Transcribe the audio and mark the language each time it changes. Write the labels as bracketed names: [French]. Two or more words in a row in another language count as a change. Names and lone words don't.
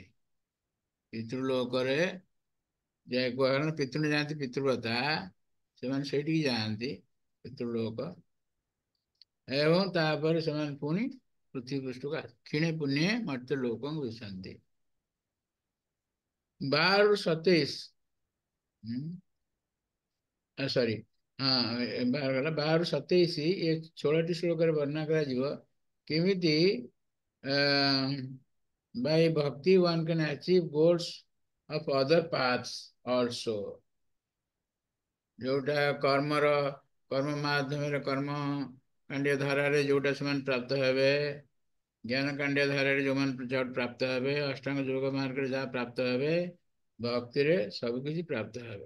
[Odia] ପିତୃଲୋକରେ କାରଣ ପିତୃ ଯାଆନ୍ତି ପିତୃବ୍ରତା, ସେମାନେ ସେଇଠିକି ଯାଆନ୍ତି ପିତୃଲୋକ, ଏବଂ ତାପରେ ସେମାନେ ପୁଣି ପୃଥିବୀ ପୃଷ୍ଠକୁ କ୍ଷିଣେ ପୁଣ୍ୟ ମର୍ତ୍ତ୍ୟ ଲୋକଙ୍କୁ ବିଶନ୍ତି। 12ରୁ 27 ସରି 12ରୁ 27 ଏ 16ଟି ଶ୍ଲୋକରେ ବର୍ଣ୍ଣନା କରାଯିବ କେମିତି [English] by bhakti one can achieve goals of other paths also। [Odia] ଯୋଉଟା କର୍ମ ମାଧ୍ୟମରେ କର୍ମ କାଣ୍ଡିଆ ଧାରାରେ ଯୋଉଟା ସେମାନେ ପ୍ରାପ୍ତ ହେବେ, ଜ୍ଞାନ କାଣ୍ଡିଆ ଧାରାରେ ଯୋଉମାନେ ପ୍ରାପ୍ତ ହେବେ, ଅଷ୍ଟାଙ୍ଗ ଯୋଗ ମାର୍ଗରେ ଯାହା ପ୍ରାପ୍ତ ହେବେ, ଭକ୍ତିରେ ସବୁ କିଛି ପ୍ରାପ୍ତ ହେବେ।